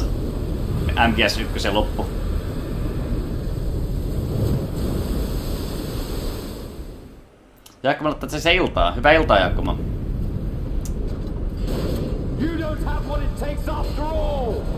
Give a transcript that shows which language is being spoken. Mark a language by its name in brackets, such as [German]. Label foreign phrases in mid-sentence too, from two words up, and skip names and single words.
[Finnish] MGS1 loppu. Jaakko, että se iltaa. Hyvää iltaa, Jaakko. [English] You don't have what it takes after all.